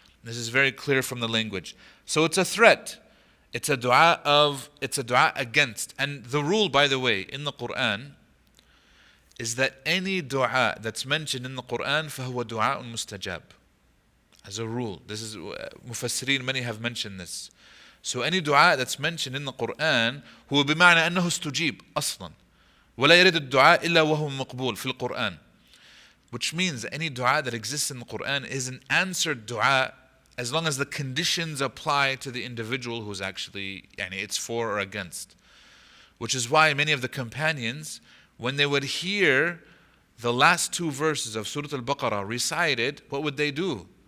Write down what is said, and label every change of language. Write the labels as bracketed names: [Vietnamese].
[English] This is very clear from the language. So it's a threat. It's a dua against. And the rule, by the way, in the Quran is that any dua that's mentioned in the Quran [Arabic] فَهُوَ دُعَاءٌ مُسْتَجَابٌ. [English] As a rule. This is mufassirin, many have mentioned this. So any dua that's mentioned in the Quran [Arabic] هو بمعنى أنه استجيب أصلا ولا يرد الدعاء إلا وهو مقبول في القرآن. [English] Which means that any dua that exists in the Quran is an answered dua as long as the conditions apply to the individual who's actually, it's for or against. Which is why many of the companions, when they would hear the last two verses of Surah Al-Baqarah recited, what would they do?